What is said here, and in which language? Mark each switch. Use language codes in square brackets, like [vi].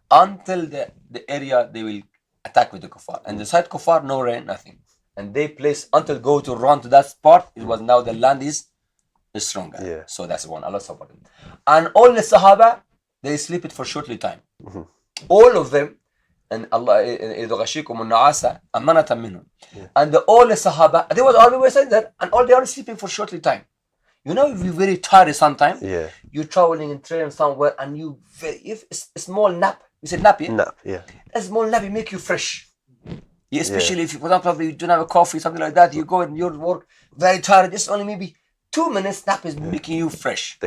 [en] Until the area they will attack with the kuffar. And the side kuffar, no rain, nothing. And they place until go to run to that spot. It was now the land is stronger. Yeah. So that's one. Allah support them. And all the Sahaba, they sleep it for shortly time. All of them. And Allah [ar] يغشيكم النعاس أمانة منهم. [en] And all the Sahaba, they was always there, and all they are sleeping for shortly time. You know, if you're very tired sometimes, you're traveling in train somewhere, and if a small nap, you said nap, yeah? Nap, yeah. A small nap, it make you fresh. Yeah, especially if, for example, you don't have a coffee, something like that, you go and you work very tired, just only maybe 2 minutes nap is making you fresh.